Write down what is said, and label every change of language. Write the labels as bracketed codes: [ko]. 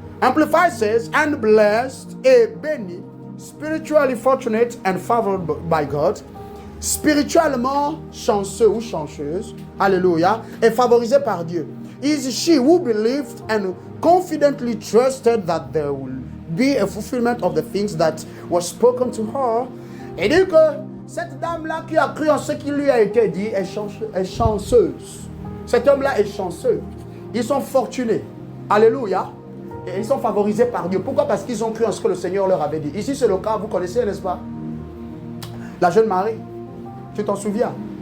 [en] Amplified says, and blessed [fr] et béni, [en] spiritually fortunate and favored by God, [fr] spirituellement chanceux ou chanceuse, alléluia, est favorisé par Dieu. [en] Is she who believed and confidently trusted that there will be a fulfillment of the things that were spoken to her. [fr] Et dit que cette dame-là qui a cru en ce qui lui a été dit est chanceuse. Cet homme-là est chanceux. Ils sont fortunés. Alléluia. Et ils sont favorisés par Dieu. Pourquoi? Parce qu'ils ont cru en ce que le Seigneur leur avait dit. Ici, c'est le cas, vous connaissez, n'est-ce pas? La jeune Marie. Tu t'en souviens?